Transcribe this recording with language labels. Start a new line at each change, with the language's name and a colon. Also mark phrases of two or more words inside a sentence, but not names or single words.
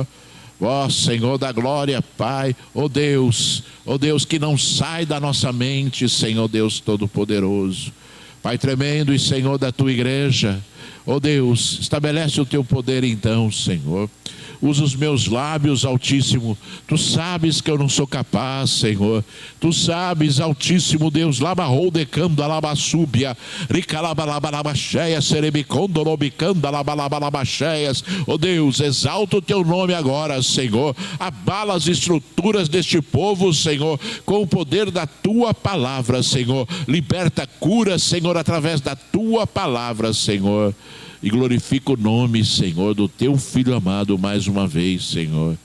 Portuguese: Voz, Senhor da glória, Pai. Ó Deus, que não sai da nossa mente, Senhor Deus Todo-Poderoso. Pai tremendo e Senhor da tua igreja. Ó Deus, estabelece o teu poder então, Senhor. Usa os meus lábios, Altíssimo. Tu sabes que eu não sou capaz, Senhor. Tu sabes, Altíssimo Deus. Labarrou decando alabassúbia. Ricalabalabalabaxéia, serebicondorobicanda alabalabalabaxéias. Ó Deus, exalta o teu nome agora, Senhor. Abala as estruturas deste povo, Senhor, com o poder da tua palavra, Senhor. Liberta, cura, Senhor, através da tua palavra, Senhor. E glorifica o nome, Senhor, do teu Filho amado mais uma vez, Senhor.